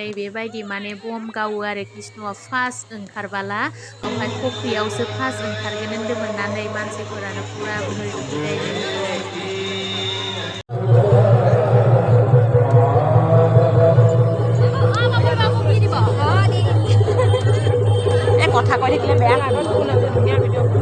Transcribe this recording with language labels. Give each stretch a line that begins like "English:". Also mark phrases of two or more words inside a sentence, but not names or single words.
Bodo: बेबायदि माने बम गावो आरो कृष्णआ फार्स्ट ओंखारबाला ओमफ्राय फख्रियावसो फार्स्ट ओंखारगोन होनदोंमोननानै मानसिफोरानो पुरा बुंहरजोब्बाय
Assamese: কথা কৈ থাকিলে বেয়া লাগে ধুনীয়া ভিডিঅ'